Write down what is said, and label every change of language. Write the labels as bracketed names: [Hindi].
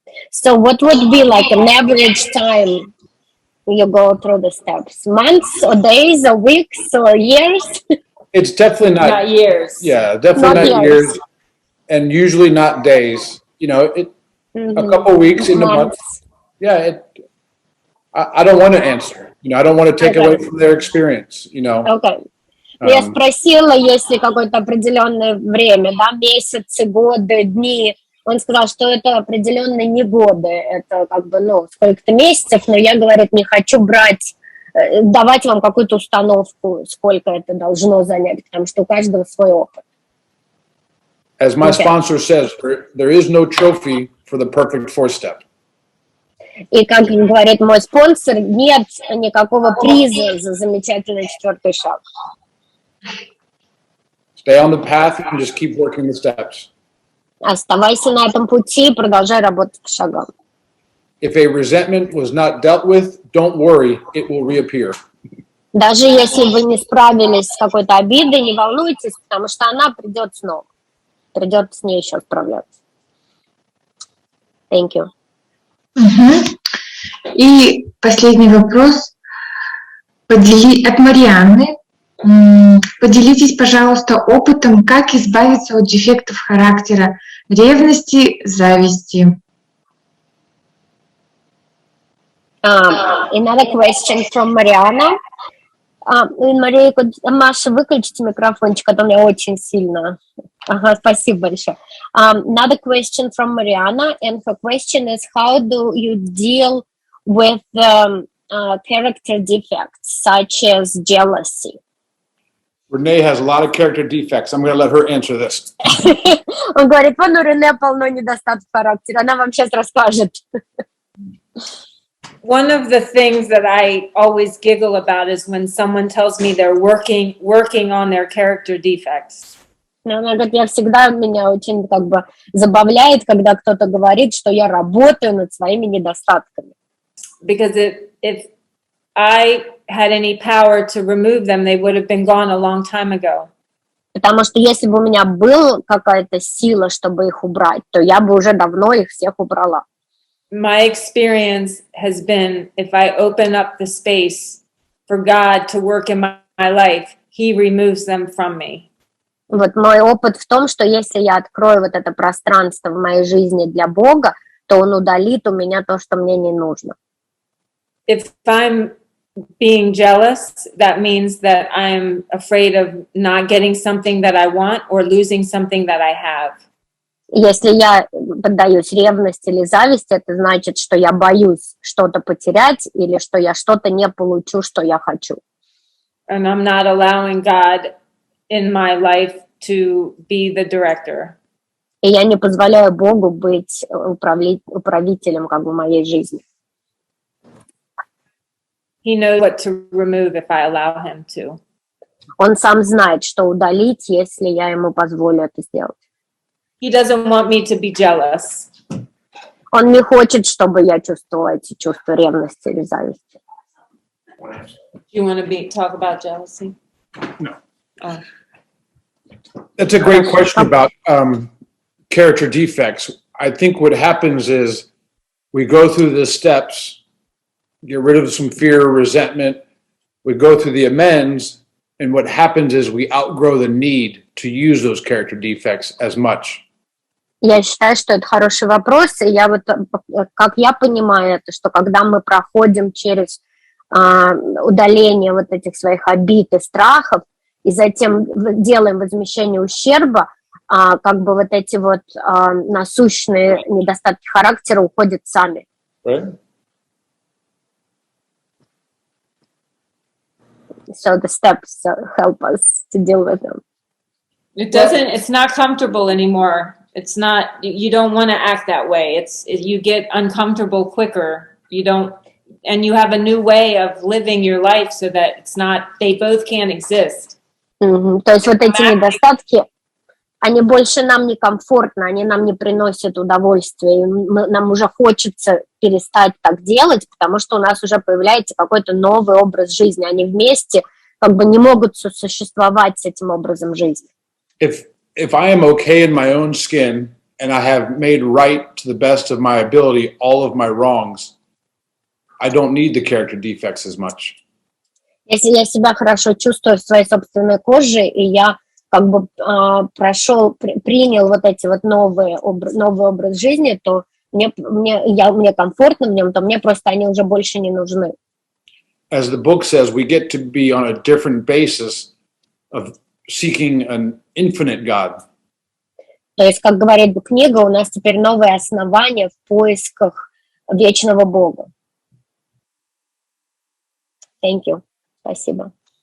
[English] So what would be like an average time you go through the steps? Months or days or weeks or years? It's definitely Not years. Yeah, definitely not years. And usually not days. You know, a couple weeks in a month. Yeah, I don't want to answer. You know, I don't want to take away from their experience, you know. Okay. [Russian] Я спросила, есть ли какое-то определенное время, да, месяцы, годы, дни. Он сказал, что это определенные не годы, это как бы, ну, сколько-то месяцев, но я, говорит, не хочу давать вам какую-то установку, сколько это должно занять, потому что у каждого свой опыт. [English] As my sponsor says, there is no trophy for the perfect fourth step. [Russian] И, как говорит мой спонсор, нет никакого приза за замечательный четвертый шаг. [English] Stay on the path and just keep working the steps. [Russian] Оставайся на этом пути и продолжай работать по шагам. [English] If a resentment was not dealt with, don't worry, it will reappear. [Russian] Даже если вы не справились с какой-то обидой, не волнуйтесь, потому что она придет снова. Придется с ней еще справляться. [English] Thank you. [Russian] И последний вопрос от Марианны. Поделитесь, пожалуйста, опытом, как избавиться от дефектов характера, ревности, зависти. [English] Another question from Mariana. [Russian] Маша, выключите микрофончик, а то у меня очень сильно. Ага, спасибо большое. [English] Another question from Mariana, and her question is, how do you deal with character defects such as jealousy? Renee has a lot of character defects. I'm going to let her answer this. [Russian] Он говорит, у Рене полно недостатков характера, она вам сейчас расскажет. [English] One of the things that I always giggle about is when someone tells me they're working on their character defects. [Russian] Она говорит, меня очень как бы забавляет, когда кто-то говорит, что я работаю над своими недостатками. [English] Because if I had any power to remove them, they would have been gone a long time ago. [Russian] Потому что если бы у меня была какая-то сила, чтобы их убрать, то я бы уже давно их всех убрала. [English] my experience has been if I open up the space for God to work in my life, He removes them from me. [Russian] Вот мой опыт в том, что если я открою вот это пространство в моей жизни для Бога, то Он удалит у меня то, что мне не нужно. [English] If I'm being jealous, that means that I'm afraid of not getting something that I want or losing something that I have. [Russian] Если я поддаюсь ревности или зависти, это значит, что я боюсь что-то потерять или что я что-то не получу, что я хочу. [English] And I'm not allowing God in my life to be the director. [Russian] И я не позволяю Богу быть управителем как бы моей жизни. [English] He knows what to remove if I allow him to. [Russian] Он сам знает, что удалить, если я ему позволю это сделать. [English] He doesn't want me to be jealous. [Russian] Он не хочет, чтобы я чувствовала эти чувства ревности или зависти. [English] Do you want to talk about jealousy? No. Oh. That's a great question about character defects. I think what happens is we go through the steps, get rid of some fear, resentment. We go through the amends, and what happens is we outgrow the need to use those character defects as much. [Russian] Я считаю, что это хороший вопрос, и я вот, как я понимаю это, что когда мы проходим через удаление вот этих своих обид и страхов, и затем делаем возмещение ущерба, как бы вот эти вот насущные недостатки характера уходят сами. [English] Right? So the steps help us to deal with them. It's not comfortable anymore. It's not, you don't want to act that way. You get uncomfortable quicker. And you have a new way of living your life so that it's not, they both can't exist. [Russian] То есть вот эти недостатки, они больше нам не комфортны, они нам не приносят удовольствия. Нам уже хочется перестать так делать, потому что у нас уже появляется какой-то новый образ жизни. Они вместе как бы не могут сосуществовать с этим образом жизни. [English] If I am okay in my own skin and I have made right to the best of my ability all of my wrongs, I don't need the character defects as much. [Russian] Если я себя хорошо чувствую в своей собственной коже, и я как бы принял вот эти вот новый образ жизни, то мне комфортно в нем, то мне просто они уже больше не нужны. [English] As the book says, we get to be on a different basis of seeking an infinite God. [Russian] То есть, как говорит книга, у нас теперь новые основания в поисках вечного Бога. [English] Thank you. [Russian] Спасибо.